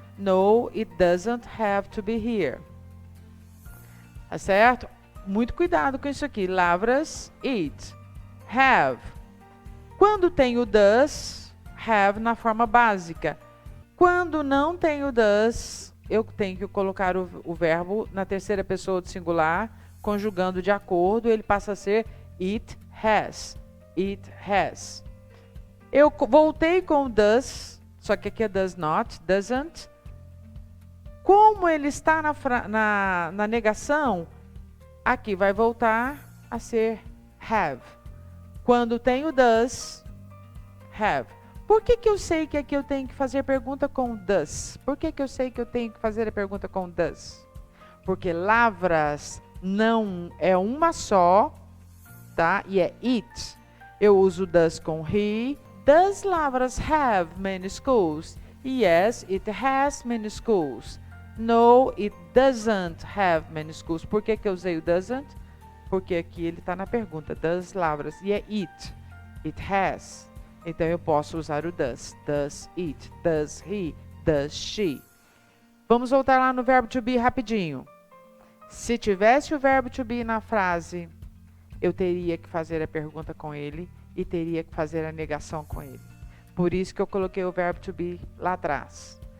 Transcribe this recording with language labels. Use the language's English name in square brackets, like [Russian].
[English] No, it doesn't have to be here. [Portuguese] Tá certo? Muito cuidado com isso aqui. Lavras, it. Have. Quando tem o does, have na forma básica. Quando não tem o does, eu tenho que colocar o verbo na terceira pessoa do singular, conjugando de acordo, ele passa a ser it has. [English] It has. [Portuguese] Eu voltei com o does, só que aqui é does not, doesn't. Como ele está na negação, aqui vai voltar a ser have. Quando tem o does, have. Por que eu sei que aqui eu tenho que fazer pergunta com does? Por que eu sei que eu tenho que fazer a pergunta com does? Porque Lavras não é uma só, tá? E é it. Eu uso does com he. [English] Does Lavras have many schools? Yes, it has many schools. No, it doesn't have many schools. [Portuguese] Por que eu usei o doesn't? Porque aqui ele está na pergunta. [English] Does Lavras? [Portuguese] E é it. It has. Então eu posso usar o does. [English] Does it? Does he? Does she? [Portuguese] Vamos voltar lá no verbo to be rapidinho. Se tivesse o verbo to be na frase, eu teria que fazer a pergunta com ele e teria que fazer a negação com ele. Por isso que eu coloquei o verbo to be lá atrás.